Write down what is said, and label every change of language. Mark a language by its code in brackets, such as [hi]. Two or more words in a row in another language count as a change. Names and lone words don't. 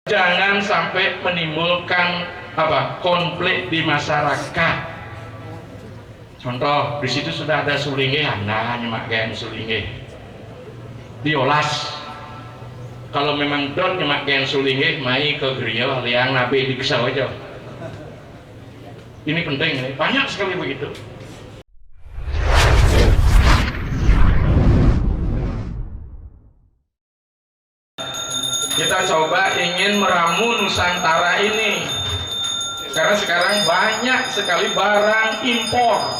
[id] Jangan sampai menimbulkan konflik di masyarakat. Contoh, di situ sudah ada sulinge, anda [ban] nyemak gen sulinge, diolas. [id] Kalau memang [ban] dot nyemak gen sulinge, mai ke griya liang nabe di kesau aja. [id] Ini penting, banyak sekali begitu. Kita coba ingin meramu Nusantara ini, karena sekarang banyak sekali barang impor.